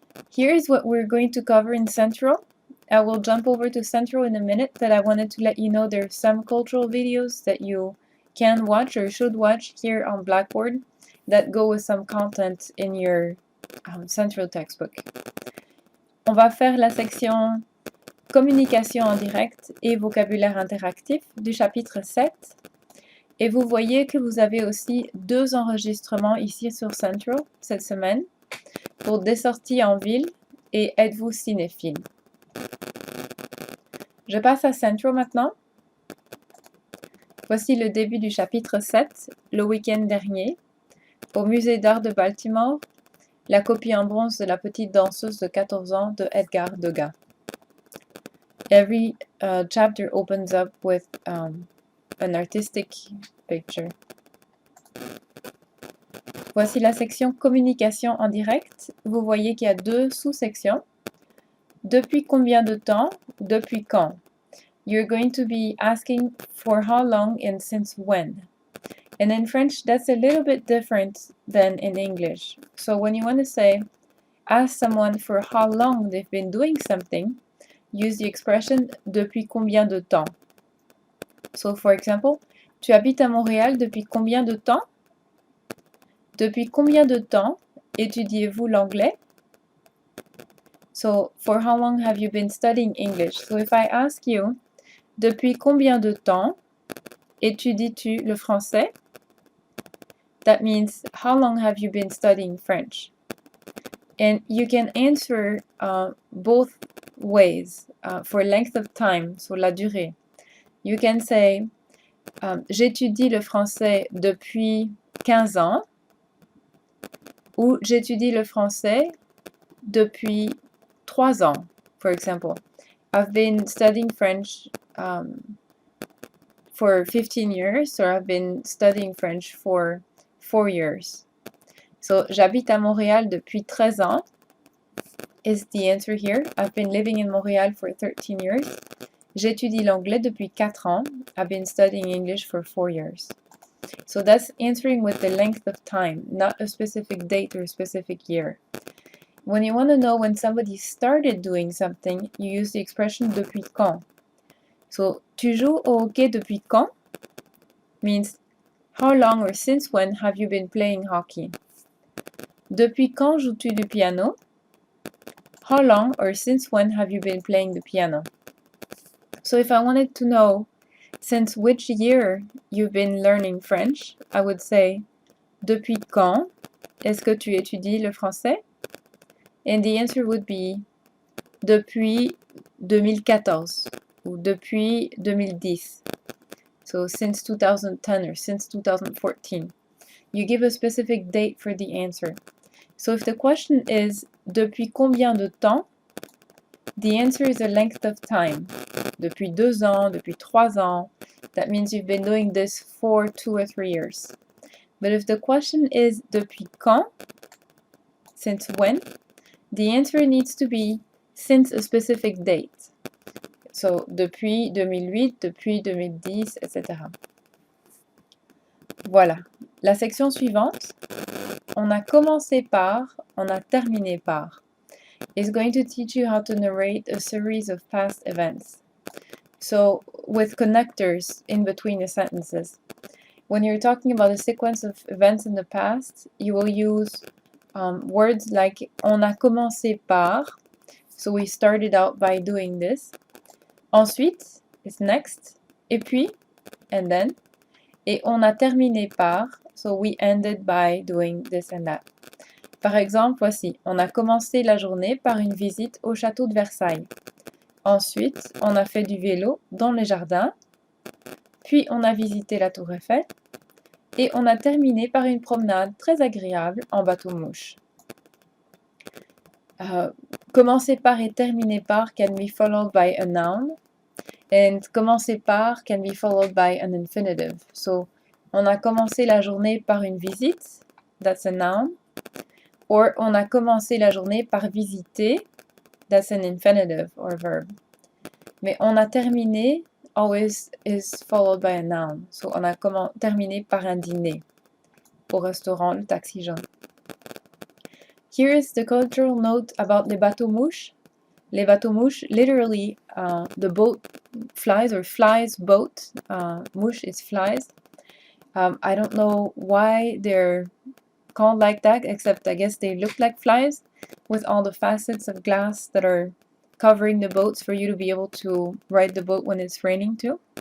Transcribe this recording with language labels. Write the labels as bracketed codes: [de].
[en] Here's what we're going to cover in Central. I will jump over to Central in a minute, but I wanted to let you know there's some cultural videos that you can watch or should watch here on Blackboard that go with some content in your Central textbook. [fr] On va faire la section communication en direct et vocabulaire interactif du chapitre 7. Et vous voyez que vous avez aussi 2 enregistrements ici sur Central cette semaine pour des sorties en ville et êtes-vous cinéphile. Je passe à Central maintenant. Voici le début du chapitre 7, le week-end dernier, au Musée d'art de Baltimore, la copie en bronze de la petite danseuse de 14 ans de Edgar Degas. [en] Every chapter opens up with an artistic picture. [fr] Voici la section communication en direct. Vous voyez qu'il y a 2 sous-sections. Depuis combien de temps? Depuis quand? [en] You're going to be asking for how long and since when. And in French, that's a little bit different than in English. So when you want to say, ask someone for how long they've been doing something, use the expression [fr] depuis combien de temps. [en] So for example, [fr] tu habites à Montréal depuis combien de temps? Depuis combien de temps étudiez-vous l'anglais? [en] So for how long have you been studying English? So if I ask you, [fr] depuis combien de temps étudies-tu le français? [en] That means, how long have you been studying French? And you can answer both ways for length of time, so [fr] la durée. [en] You can say, [fr] j'étudie le français depuis 15 ans, ou j'étudie le français depuis 3 ans, [en] for example. I've been studying French for 15 years, or I've been studying French for 4 years. [fr] So, j'habite à Montréal depuis 13 ans [en] is the answer here. I've been living in Montréal for 13 years. [fr] J'étudie l'anglais depuis 4 ans. [en] I've been studying English for 4 years. So that's answering with the length of time, not a specific date or a specific year. When you want to know when somebody started doing something, you use the expression [fr] depuis quand. So, tu joues au hockey depuis quand? [en] Means, how long or since when have you been playing hockey? [fr] Depuis quand joues-tu du piano? [en] How long or since when have you been playing the piano? So if I wanted to know since which year you've been learning French, I would say, [fr] depuis quand est-ce que tu étudies le français? [en] And the answer would be, [fr] depuis 2014 ou depuis 2010. [en] So since 2010 or since 2014. You give a specific date for the answer. So if the question is, [fr] depuis combien de temps? [en] The answer is a length of time. [fr] Depuis 2 ans, depuis 3 ans. [en] That means you've been doing this for 2 or 3 years. But if the question is [fr] depuis quand? [en] Since when? The answer needs to be since a specific date. [fr] So, depuis 2008, depuis 2010, etc. Voilà. La section suivante, on a commencé par, on a terminé par, [en] is going to teach you how to narrate a series of past events. So, with connectors in between the sentences. When you're talking about a sequence of events in the past, you will use words like [fr] on a commencé par, [en] so we started out by doing this. [fr] Ensuite [en] is next, [fr] et puis, [en] and then, [fr] et on a terminé par, [en] so we ended by doing this and that. [fr] Par exemple, voici, on a commencé la journée par une visite au château de Versailles. Ensuite, on a fait du vélo dans les jardins, puis on a visité la tour Eiffel, et on a terminé par une promenade très agréable en bateau-mouche. Commencer par et terminer par [en] can be followed by a noun, and [fr] commencer par [en] can be followed by an infinitive. [fr] So, on a commencé la journée par une visite, [en] that's a noun, or [fr] on a commencé la journée par visiter, [en] that's an infinitive or verb. [fr] Mais on a terminé [en] always is followed by a noun. [fr] So, on a terminé par un dîner au restaurant Le Taxi Jaune. [en] Here is the cultural note about les bateaux-mouches. Les bateaux-mouches, literally, the boat flies or flies boat. Mouche is flies. I don't know why they're called like that, except I guess they look like flies with all the facets of glass that are covering the boats for you to be able to ride the boat when it's raining too.